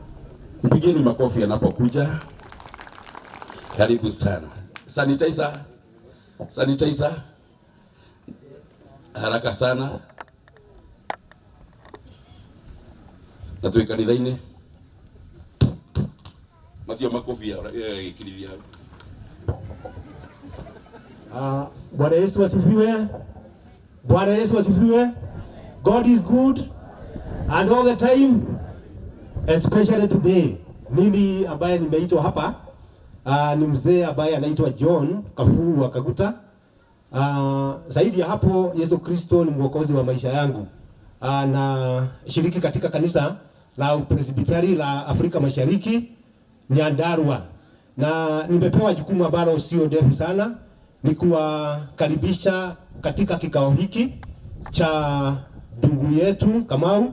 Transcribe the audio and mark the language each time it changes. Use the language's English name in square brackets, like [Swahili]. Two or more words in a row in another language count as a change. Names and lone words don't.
[Swahili] Mpigeni makofi anapokuja. Karibu sana. Sanitizer sanitizer haraka sana na tuwe [Kikuyu] kanitha-inĩ macio [Swahili] makofi kilivia. Bwana Yesu asifiwe. Bwana Yesu asifiwe. [English] God is good and all the time, especially today. [Swahili] Mimi ambaye nimeitwa hapa ni mzee ambaye anaitwa John Kafuru wa Kaguta. Zaidi ya hapo, Yesu Kristo ni mwokozi wa maisha yangu. Na shiriki katika kanisa la Presbyteri la Afrika Mashariki Nyandarua, na nimepewa jukumu ambalo sio ndefu sana, ni kuwakaribisha katika kikao hiki cha ndugu yetu Kamau.